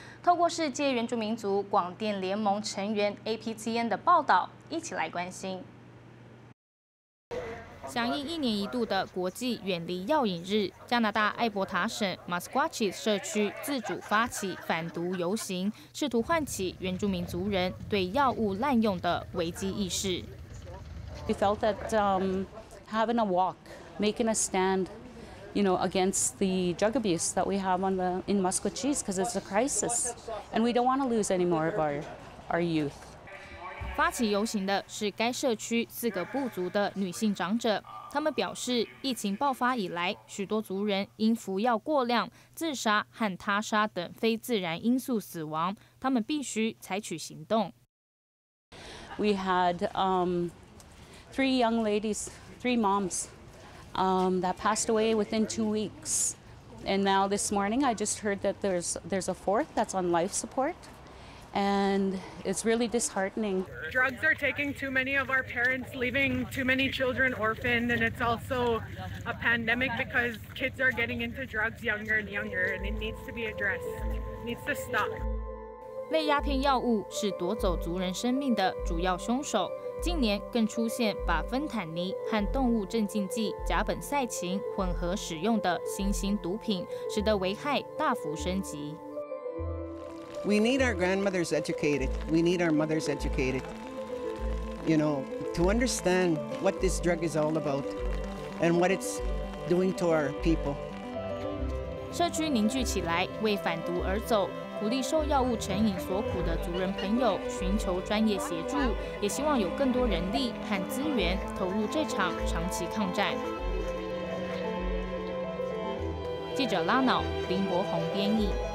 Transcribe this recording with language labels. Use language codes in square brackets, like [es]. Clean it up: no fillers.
[zh] 透过世界原住民族广电联盟成员 APCN 的报道，一起来关心。响应1年1度的国际远离药瘾日，加拿大艾伯塔省马斯瓜奇社区自主发起反毒游行，试图唤起原住民族人对药物滥用的危机意识。 [en] We felt that having a walk, making a stand, against the drug abuse that we have in Musqueam, because it's a crisis, and we don't want to lose any more of our youth. [zh] 发起游行的是该社区4个部族的女性长者，她们表示，疫情爆发以来，许多族人因服药过量、自杀和他杀等非自然因素死亡，他们必须采取行动。 [en] We had 3 young ladies, 3 moms, that passed away within 2 weeks, and now this morning I just heard that there's a 4th that's on life support. And it's really disheartening. Drugs are taking too many of our parents, leaving too many children orphaned, and it's also a pandemic because kids are getting into drugs younger and younger, and it needs to be addressed. It needs to stop. [zh] 类鸦片药物是夺走族人生命的主要凶手。近年更出现把芬坦尼和动物镇静剂甲苯赛嗪混合使用的新兴毒品，使得危害大幅升级。 [en] We need our grandmothers educated. We need our mothers educated, to understand what this drug is all about and what it's doing to our people. [zh] 社区凝聚起来，为反毒而走，鼓励受药物成瘾所苦的族人朋友寻求专业协助，也希望有更多人力和资源投入这场长期抗战。记者拉瑙、林柏宏编译。